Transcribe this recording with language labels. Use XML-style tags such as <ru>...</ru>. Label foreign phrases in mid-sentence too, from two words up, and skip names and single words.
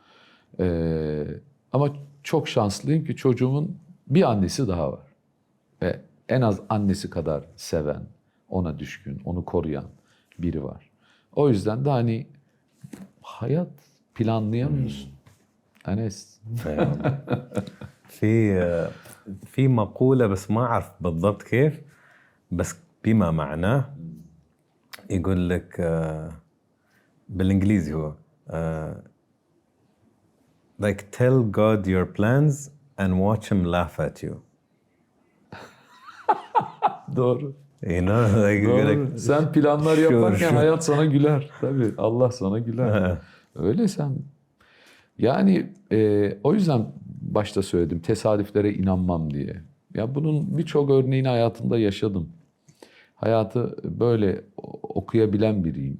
<tr>Ama çok şanslıyım ki çocuğumun bir annesi daha var. Ve en az annesi kadar seven, ona düşkün, onu koruyan biri var. O yüzden de hani hayat planlayamıyorsun. Enes.</tr> <ar>في في مقولة بس ما أعرف بالضبط كيف، بس بما معناه يقول لك بالإنجليزي هو</ar> <en>like tell God your plans and watch him laugh at you.</en> <tr>Doğru.</tr> <en>You know, like you're</en> <tr>Doğru.</tr> <en>like,</en> <tr>Sen planlar</tr> <en>sure,</en> <tr>yaparken</tr> <en>sure.</en> <tr>hayat sana güler. Tabii Allah sana güler. Öyle sen. Yani o yüzden başta söyledim tesadüflere inanmam diye. Ya bunun birçok örneğini hayatımda yaşadım. Hayatı böyle okuyabilen biriyim.</tr>